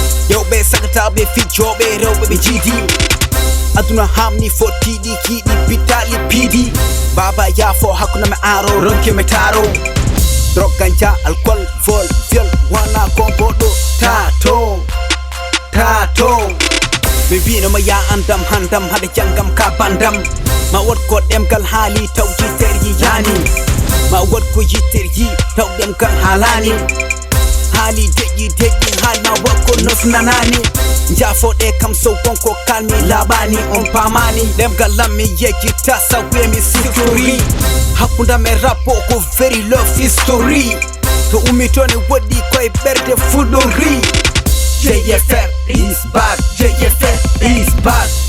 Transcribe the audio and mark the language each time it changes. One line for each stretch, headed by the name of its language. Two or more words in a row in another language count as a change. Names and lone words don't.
Fula: Yewɓe sagataɓe, fijoɓe, rewɓe ɓe jiidi. Aduna hamni foti ɗi kiɗi, bitali piidi. Baba yaafo, hakkunde me aro, ronke me taro.
French: Drogue, ganja, alcool, vol, viol,
Fula: wana ko goɗɗo tato, tato. Mi mbino ma ya andam handam, hade jangam ka bandam. Ma wot ko ɗemgal haali taw yittere yi yani. Ma wot ko yittere yi taw ɗemgal haalani. Haali deƴƴi, deƴƴi, haal ma wakko nos nanani. Njafoɗe kam so wonko kalmi laɓani, on pamani. Ɗemgal lam mi yejjita, sa wi'e mi siftori. Hakkunde am e rap bo ko
English: very love history.
Fula: To ummi to ne woɗɗi koye ɓerde fuɗɗori.
English: J F R is back, J F R is back.